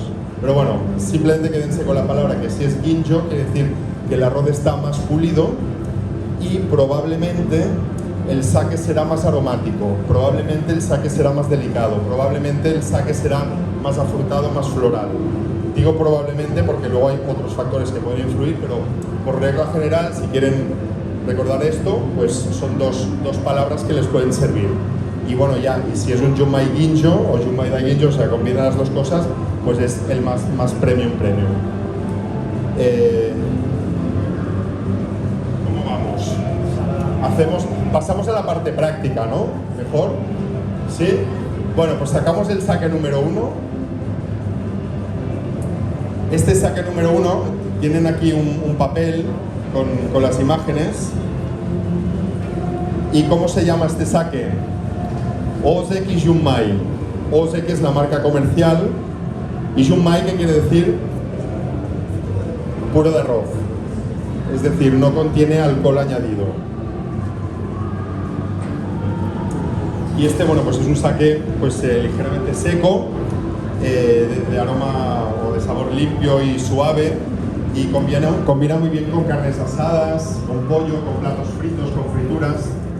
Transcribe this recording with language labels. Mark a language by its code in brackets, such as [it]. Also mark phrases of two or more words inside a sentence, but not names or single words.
[es] Pero bueno, simplemente quédense con la palabra que si es ginjo, quiere decir que el arroz está más pulido y probablemente el sake será más aromático, probablemente el sake será más delicado, probablemente el sake será más afrutado, más floral. Digo probablemente porque luego hay otros factores que pueden influir, pero por regla general, si quieren recordar esto, pues son dos palabras que les pueden servir. Y bueno, ya, y si es un [ja] junmai ginjo [es] o [ja] junmai dai ginjo, [es] o sea, combina las dos cosas, pues es el más premium. ¿Cómo vamos? Pasamos a la parte práctica, ¿no? ¿Mejor? ¿Sí? Bueno, pues sacamos el sake número 1. Este sake número 1, tienen aquí un papel con las imágenes. ¿Y cómo se llama este sake? Ozeki Junmai. Ozeki es la marca comercial y Junmai, ¿qué quiere decir? Puro de arroz. Es decir, no contiene alcohol añadido. Y este, bueno, pues es un sake pues, ligeramente seco, de aroma o de sabor limpio y suave, y combina muy bien con carnes asadas, con pollo, con platos fritos, con frituras.